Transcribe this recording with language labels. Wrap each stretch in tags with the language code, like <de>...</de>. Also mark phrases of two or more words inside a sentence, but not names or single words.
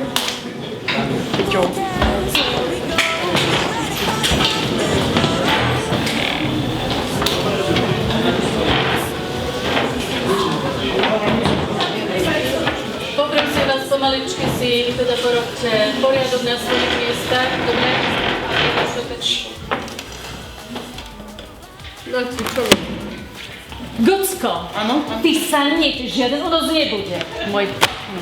<en>Who cares where we go, we're ready for the</en> <sk>Poprosím vás pomaličky si teda porobte poriadok na svojich miestach, dobre? Gocko, ty sa nič, žiaden únos nebude, môj pekný.</sk>